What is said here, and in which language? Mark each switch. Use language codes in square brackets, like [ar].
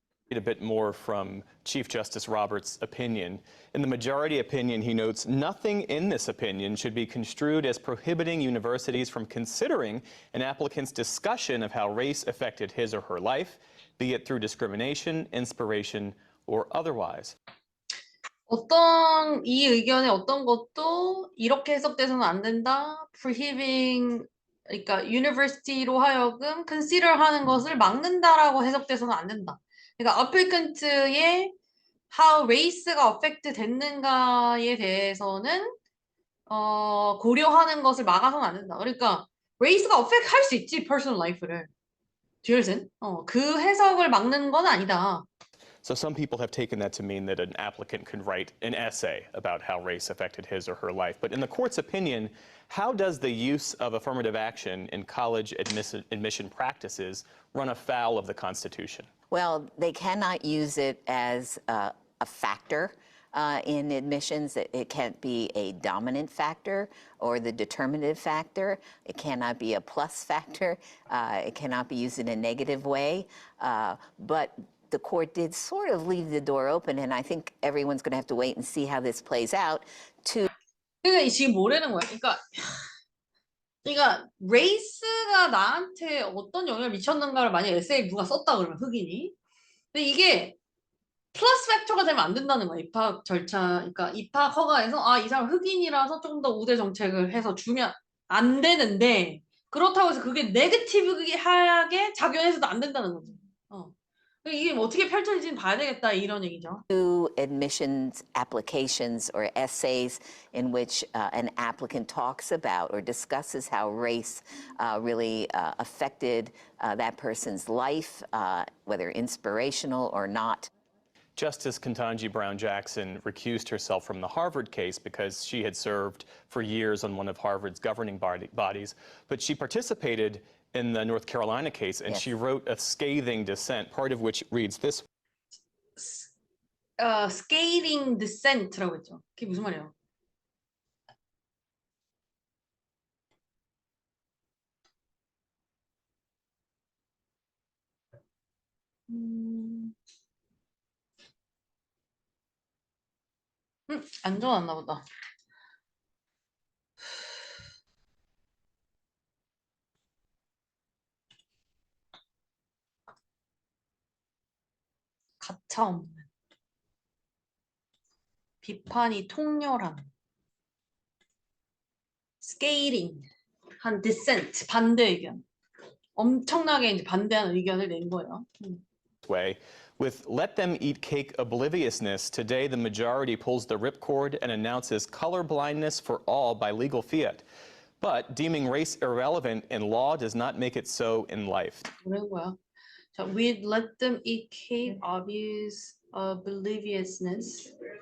[en] A bit more from Chief Justice Roberts' opinion. In the majority opinion, he notes nothing in this opinion should be construed as prohibiting universities from considering an applicant's discussion of how race affected his or her life, be it through discrimination, inspiration, or otherwise. [ko] 이 의견의 어떤 것도 이렇게 해석돼서는 안 된다. prohibiting, 그러니까 university로 하여금 consider 하는 것을 막는다라고 해석돼서는 안 된다. 그러니까 applicant의 how race가 affect 됐는가에 대해서는 고려하는 것을 막아서는 안 된다. 그러니까 race가 affect 할 수 있지 personal life를. 듀얼슨. 그 해석을 막는 건 아니다. [en] So some people have taken that to mean that an applicant could write an essay about how race affected his or her life. But in the court's opinion, how does the use of affirmative action in college admission practices run afoul of the Constitution? Well, they cannot use it as a factor in admissions. It can't be a dominant factor or the determinative factor. It cannot be a plus factor. It cannot be used in a negative way. But the court did sort of leave the door open, and I think everyone's going to have to wait and see how this plays out. [ko] 그러니까 지금 뭐라는 거야? 그러니까 레이스가 나한테 어떤 영향을 미쳤는가를 만약에 에세이 누가 썼다 그러면 흑인이. 근데 이게 플러스 팩터가 되면 안 된다는 거야. 입학 절차, 그러니까 입학 허가에서 이 사람 흑인이라서 조금 더 우대 정책을 해서 주면 안 되는데 그렇다고 해서 그게 네거티브하게 작용해서도 안 된다는 거죠. 이게 어떻게 펼쳐질지는 봐야 되겠다 이런 얘기죠. [en] Two admissions applications or essays in which an applicant talks about or discusses how race really affected that person's life, whether inspirational or not. Justice Ketanji Brown Jackson recused herself from the Harvard case because she had served for years on one of Harvard's governing bodies, but she participated in the North Carolina case, and she wrote a scathing dissent, part of which reads this. [ko] scathing dissent라고 했죠. 그게 무슨 말이에요? 안 적어놨나 보다. 가차없는 비판이 통렬한 scathing 한 dissent 반대 의견 엄청나게 이제 반대하는 의견을 낸 거예요. [en] Way. With let them eat cake obliviousness, today the majority pulls the ripcord and announces color blindness for all by legal fiat. But deeming race irrelevant in law does not make it so in life. [ko] 그런 거야. [en] 자, we let them eat cake obvious obliviousness.